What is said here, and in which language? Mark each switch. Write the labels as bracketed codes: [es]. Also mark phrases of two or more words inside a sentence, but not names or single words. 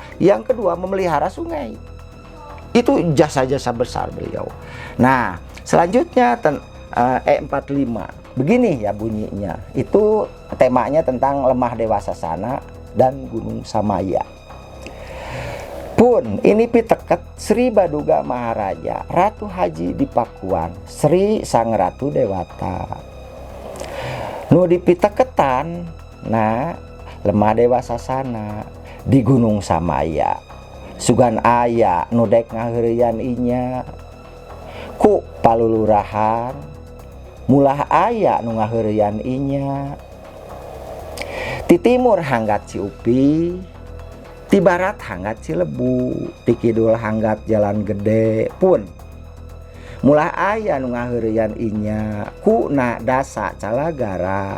[id] Yang kedua memelihara sungai. Itu jasa-jasa besar beliau. Nah, selanjutnya E45. Begini ya bunyinya. Itu temanya tentang lemah Dewasa Sana dan Gunung Samaya. [su] Pun ini piteket Sri Baduga Maharaja Ratu Haji di Pakuan Sri Sang Ratu Dewata. Nu dipiteketan nah lemah Dewasa Sana di Gunung Samaya. Sugan aya nu dek ngaheureuyan inya ku palulurahan, mulah aya nu ngaheureuyan inya. Ti timur hanggat Ciupi, ti barat hanggat Cilebu, ti kidul hanggat Jalan Gede pun mulah aya nu ngaheureuyan inya ku na dasa calagara.